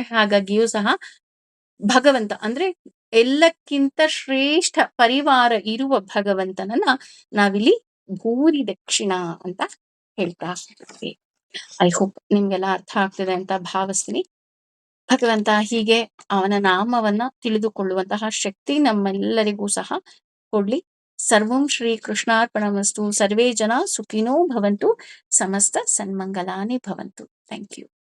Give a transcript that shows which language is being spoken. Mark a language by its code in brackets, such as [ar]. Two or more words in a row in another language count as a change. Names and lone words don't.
[kn] ಹಾಗಾಗಿಯೂ ಸಹ ಭಗವಂತ ಅಂದ್ರೆ ಎಲ್ಲಕ್ಕಿಂತ ಶ್ರೇಷ್ಠ ಪರಿವಾರ ಇರುವ ಭಗವಂತನನ್ನ ನಾವಿಲ್ಲಿ ಭೂರಿ ದಕ್ಷಿಣ ಅಂತ ಹೇಳ್ತಾ ಇರ್ತೀವಿ. [en] I hope [kn] ನಿಮ್ಗೆಲ್ಲ ಅರ್ಥ ಆಗ್ತಿದೆ ಅಂತ ಭಾವಿಸ್ತೀನಿ. ಭಗವಂತ ಹೀಗೆ ಅವನ ನಾಮವನ್ನ ತಿಳಿದುಕೊಳ್ಳುವಂತಹ ಶಕ್ತಿ ನಮ್ಮೆಲ್ಲರಿಗೂ ಸಹ ಕೊಡ್ಲಿ. [sa] ಸರ್ವಂ ಶ್ರೀ ಕೃಷ್ಣಾರ್ಪಣಮಸ್ತು. ಸರ್ವೇ ಜನ ಸುಖಿನೋ ಭವಂತು. ಸಮಸ್ತ ಸನ್ಮಂಗಲಾನಿ ಭವಂತು. [en] thank you.